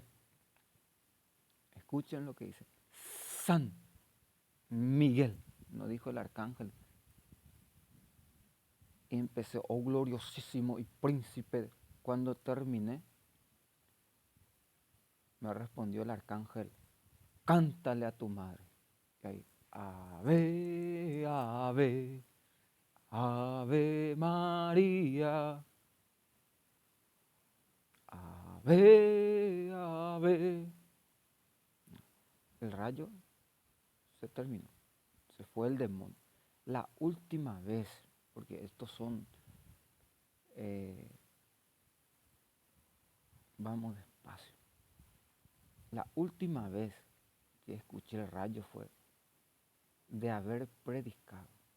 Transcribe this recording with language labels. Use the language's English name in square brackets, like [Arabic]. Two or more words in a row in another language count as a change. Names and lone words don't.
[Spanish] Escuchen lo que dice, San Miguel, no dijo el arcángel. Y empecé, oh gloriosísimo y príncipe. Cuando terminé, me respondió el arcángel, cántale a tu madre. Y ahí, ave, ave, ave María, ave, ave. El rayo se terminó, se fue el demonio. La última vez, porque estos son, vamos despacio, la última vez que escuché el rayo fue de haber predicado.